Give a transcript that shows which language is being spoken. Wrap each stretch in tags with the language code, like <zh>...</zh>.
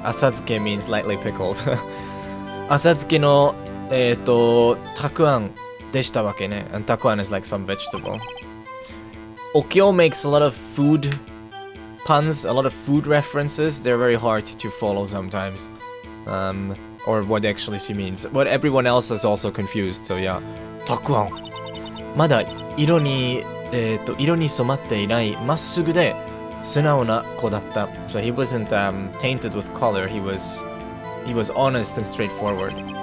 <en>Asazuke means lightly pickled.</en> <ja>Asazuke no takuan deshita wake ne.</ja> <en>And takuan is like some vegetable. Okyo makes a lot of food puns, a lot of food references. They're very hard to follow sometimes. Or what actually she means. But everyone else is also confused, so yeah. Takuan.</en> <ja>まだ色に染まっていないまっすぐで素直な子だった。</ja> <en>So he wasn't tainted with color. He was honest and straightforward.</en>